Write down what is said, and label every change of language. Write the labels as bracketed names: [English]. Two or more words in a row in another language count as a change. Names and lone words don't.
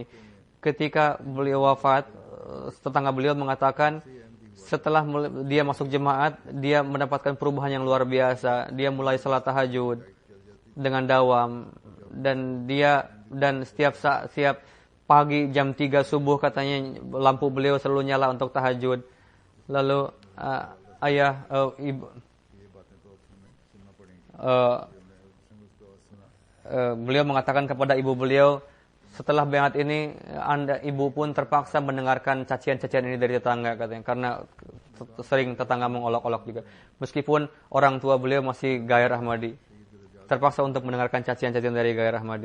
[Indonesian] Ketika beliau wafat, tetangga beliau mengatakan setelah dia masuk jemaat, dia mendapatkan perubahan yang luar biasa. Dia mulai salat tahajud dengan dawam, dan setiap pagi jam 3 subuh katanya lampu beliau selalu nyala untuk tahajud. Lalu ayah ibu [Urdu] یہ باتیں تو ہمیں سننا پڑیں گی. ہم نے اس کو سنا [Indonesian] beliau mengatakan kepada ibu beliau, setelah baiat ini Anda ibu pun terpaksa mendengarkan cacian-cacian ini dari tetangga katanya, karena sering tetangga mengolok-olok juga. Meskipun orang tua beliau masih Gair Ahmadi, terpaksa untuk mendengarkan cacian-cacian dari Gair Ahmadi.